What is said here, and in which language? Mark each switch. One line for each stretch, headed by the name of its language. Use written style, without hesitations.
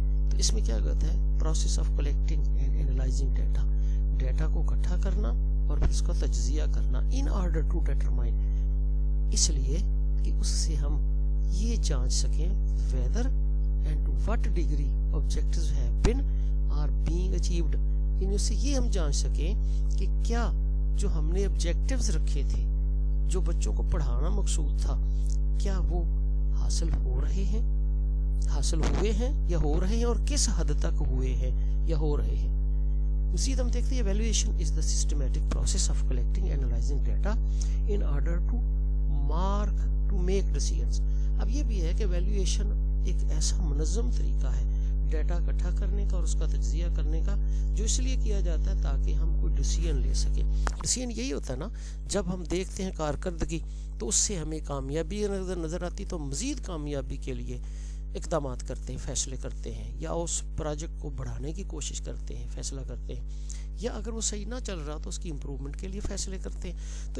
Urdu: تو اس میں کیا کہتا ہے؟
English: process of collecting and analysing data,
Urdu: data کو اکٹھا کرنا اور پھر اس کا تجزیہ کرنا
English: in order to determine,
Urdu: اس لیے کہ اس سے ہم یہ جانچ سکیں
English: whether and to what degree objectives have been or being achieved،
Urdu: یعنی اس سے یہ ہم جانچ سکیں کہ کیا جو ہم نے آبجیکٹیوز رکھے تھے، جو بچوں کو پڑھانا مقصود تھا، کیا وہ حاصل ہو رہے ہیں، حاصل ہوئے ہیں یا ہو رہے ہیں، اور کس حد تک ہوئے ہیں یا ہو رہے ہیں.
English: مزید ہم دیکھتے ہیں evaluation is the systematic process of collecting analysing data in order to mark to make decisions.
Urdu: اب یہ بھی ہے کہ ایویلیویشن ایک ایسا منظم طریقہ ہے ڈیٹا اکٹھا کرنے کا اور اس کا تجزیہ کرنے کا، جو اس لیے کیا جاتا ہے تاکہ ہم کوئی ڈیسیژن لے سکیں. ڈیسیژن یہی ہوتا ہے نا، جب ہم دیکھتے ہیں کارکردگی تو اس سے ہمیں کامیابی نظر آتی، تو مزید کامیابی کے لیے اقدامات کرتے ہیں، فیصلے کرتے ہیں، یا اس پروجیکٹ کو بڑھانے کی کوشش کرتے ہیں، فیصلہ کرتے ہیں، یا اگر وہ صحیح نہ چل رہا تو اس کی امپرومنٹ کے لیے فیصلے کرتے ہیں.